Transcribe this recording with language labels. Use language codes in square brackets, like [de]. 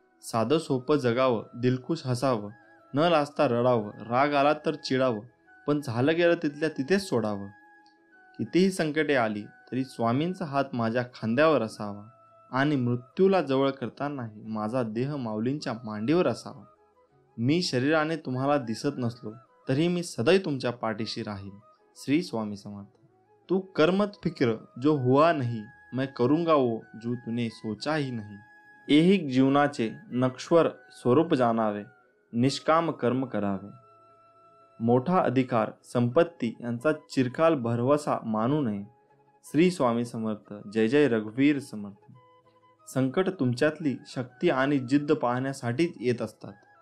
[mr] साधं सोपं जगावं, दिलखुश हसावं, न लाजता रडावं, राग आला तर चिडावं, पण झालं गेलं तिथल्या तिथेच सोडावं. कितीही संकटे आली तरी स्वामींचा हात माझ्या खांद्यावर असावा आणि मृत्यूला जवळ करतानाही माझा देह माऊलींच्या मांडीवर असावा. मी शरीराने तुम्हाला दिसत नसलो तरी मी सदैव तुमच्या पाठीशी राहीन. श्री स्वामी समर्थ. [hi] तू कर्मत फिक्र जो हुआ नहीं, मैं करूँगा वो जो तूने सोचा ही नहीं. [mr] ऐहिक जीवनाचे नश्वर स्वरूप जाणावे, निष्काम कर्म करावे. मोठा अधिकार संपत्ती यांचा चिरकाल भरवसा मानू नये. श्री स्वामी समर्थ. जय जय रघुवीर समर्थ. संकट तुमच्यातली शक्ती आणि जिद्द पाहण्यासाठीच येत असतात.